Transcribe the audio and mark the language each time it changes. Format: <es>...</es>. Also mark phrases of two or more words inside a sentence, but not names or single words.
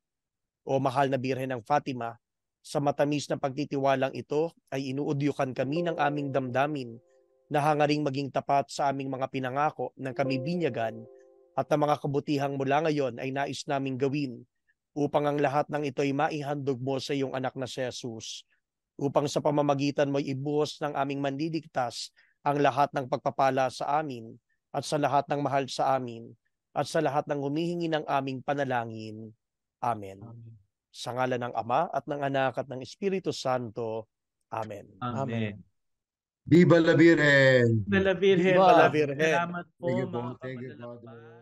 <tl>O Mahal na Birhen ng Fatima, sa matamis na pagtitiwalang ito ay inuudyukan kami ng aming damdamin na hangaring maging tapat sa aming mga pinangako ng kami binyagan, at ang mga kabutihang mula ngayon ay nais naming gawin upang ang lahat ng ito ay maihandog mo sa iyong anak na si Jesus, upang sa pamamagitan mo'y ibuhos ng aming manliligtas ang lahat ng pagpapala sa amin at sa lahat ng mahal sa amin at sa lahat ng humihingi ng aming panalangin. Amen. Amen. Sa ngalan ng Ama at ng Anak at ng Espiritu Santo. Amen. Amen.</tl> <es>Viva la Virgen! Viva la Virgen! Viva la</es> <tl>Maraming</tl> <es>Virgen!</es> <tl>salamat po,</tl> <en>Thank you po.</en> <tl>mga</tl> <en>Thank you,</en> <tl>kamanlalakbay.</tl>